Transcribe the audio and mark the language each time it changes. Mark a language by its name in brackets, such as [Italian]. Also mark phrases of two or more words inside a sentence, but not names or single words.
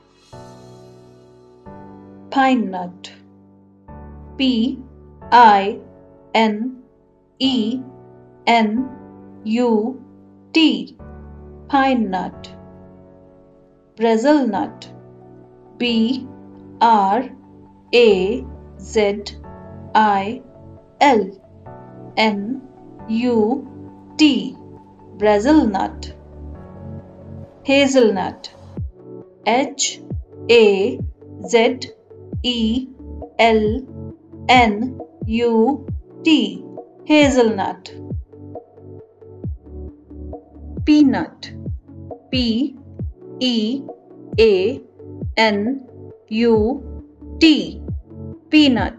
[English] Pine nut, PINENUT, pine nut. Brazil nut, BRAZILNUT, Brazil nut. Hazelnut, HAZELNUT, hazelnut. Peanut, PEANUT, peanut.